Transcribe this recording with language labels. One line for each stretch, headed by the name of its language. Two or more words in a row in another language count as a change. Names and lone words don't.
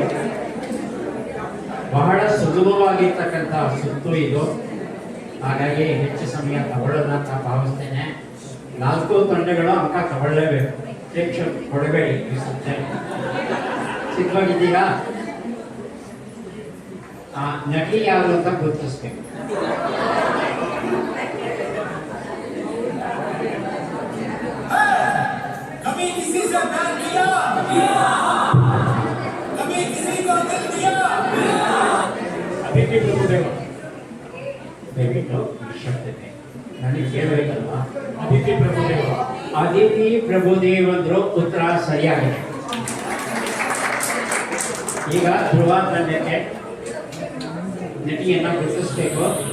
Kannada: ಬಹಳ ಸುಲಭವಾಗಿರ್ತಕ್ಕಂಥ ಸುತ್ತು ಇದು. ಹಾಗಾಗಿ ಹೆಚ್ಚು ಸಮಯ ತಗೊಳ್ಳೋಣ ಅಂತ ಭಾವಿಸ್ತೇನೆ. 4 ತಂಡಗಳು ಅಂಕ ತಗೊಳ್ಳೇಬೇಕು. ಪ್ರೇಕ್ಷಕ ಕೊಡಬೇಡಿ ಈ ಸುತ್ತೆ. ಸಿದ್ಧವಾಗಿದ್ದೀರಾ? ನಟಿ ಯಾರು ಅಂತ ಗುರುತಿಸ್ಬೇಕು.
Hindi: कभी किसी से प्यार किया कभी किसी को दिल दिया
Kannada: ಅದಿತಿ ಪ್ರಭುದೇವ. ದಯವಿಟ್ಟು ಶಬ್ದತೆ ನನಗೆ ಕೇಳಬೇಕಲ್ವಾ? ಅದಿತಿ ಪ್ರಭುದೇವ. ಅದಿತಿ ಪ್ರಭುದೇವ್ ಅಂದ್ರು ಉತ್ತರ ಸರಿಯಾಗಿದೆ. ಈಗ ಧ್ರುವ ತಂಡಕ್ಕೆ ನಟಿಯನ್ನ ಗುರುತಿಸಬೇಕು.